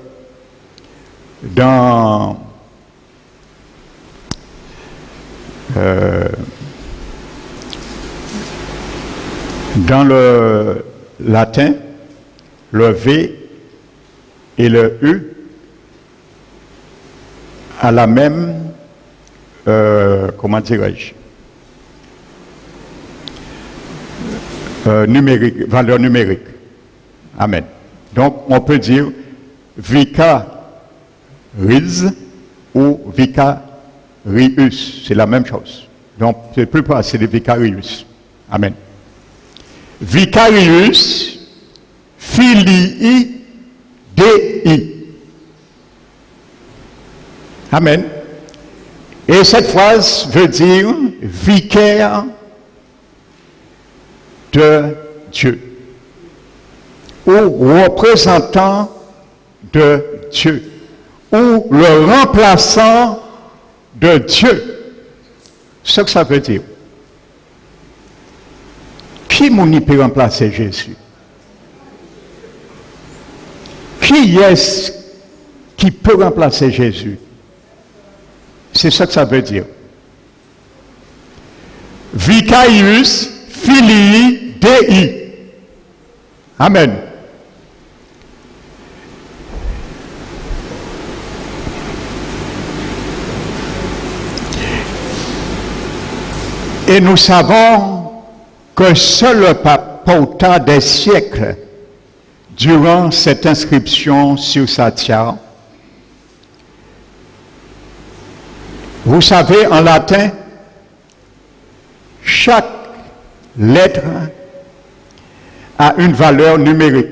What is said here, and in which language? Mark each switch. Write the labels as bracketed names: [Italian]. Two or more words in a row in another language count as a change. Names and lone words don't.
[French] dans le latin, le V et le U a la même, comment dirais-je, numérique, valeur numérique. Amen. Donc, on peut dire vicarius ou vicarius. C'est la même chose. Donc, c'est plus pas, c'est des vicarius. [Latin] Amen. Vicarius filii Dei. [French] Amen. Et cette phrase veut dire vicaire de Dieu ou représentant de Dieu ou le remplaçant de Dieu. Ce que ça veut dire. Qui peut remplacer Jésus? Qui est-ce qui peut remplacer Jésus? C'est ce que ça veut dire. [Latin] Vicarius filii Dei. [French] Amen. Et nous savons que seul le pape porta des siècles durant cette inscription sur sa tiare. Vous savez, en latin, chaque lettre a une valeur numérique.